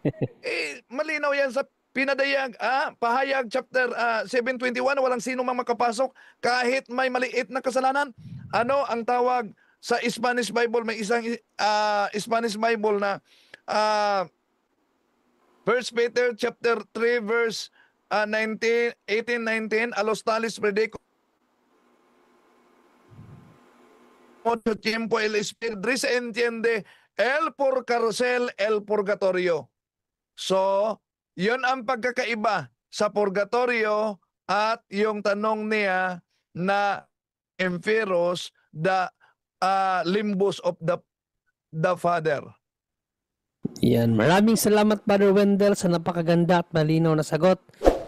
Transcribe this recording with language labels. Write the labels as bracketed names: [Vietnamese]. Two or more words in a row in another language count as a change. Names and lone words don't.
[Filipino] Malinaw yan sa Pahayag chapter 7:21, walang sino mang makapasok kahit may maliit na kasalanan. Ano ang tawag sa Spanish Bible? May isang Spanish Bible na [English] 1 Peter chapter 3 verse 18-19, [Spanish] a los tales predico mucho tiempo el Espíritu se entiende el por carcel, el purgatorio. [Filipino] So, yun ang pagkakaiba sa purgatorio at yung tanong niya na empyros, [English] the limbus of the Father. [Filipino] Yan. Maraming salamat, Brother Wendell, sa napakaganda at malinaw na sagot.